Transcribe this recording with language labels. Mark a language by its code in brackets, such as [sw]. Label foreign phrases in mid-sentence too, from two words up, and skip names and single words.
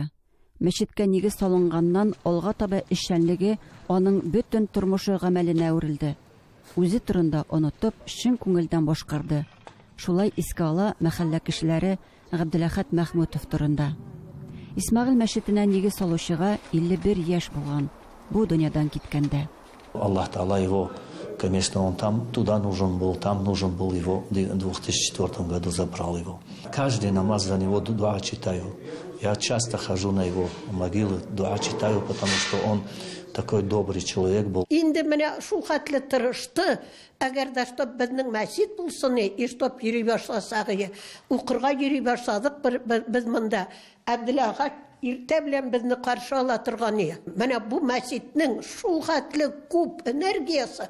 [tt] Мәчеткә нигез салынганнан алга таба эшчәнлеге аның бөтен тормышы гамәленә үрелде. Үзе турында онытып, чын күңелдән башкарды. Шулай искә ала мәхәллә кешеләре Габдуллахат Мәхмүтов турында. Исмәгыйль мәчетенә нигез салучыга 51 яшь булган. Бу дөньядан киткәндә. [ru] Аллах Таала его, конечно, он туда нужен был его, в 2004 году забрал его. Каждый намаз за него дуа читаю. Я часто хожу на его могилы, дуа читаю, потому что он такой добрый человек был. [tt] Инде менә шул хәтле тырышты, әгәр дә чтоб безнең мәчет булсын, [ru] и чтоб [tt] йөри башласак, укырга йөри башладык без монда. Абдуллага иртә белән безне каршы ала торган. Менә бу мәчетнең шул хәтле күп энергиясы.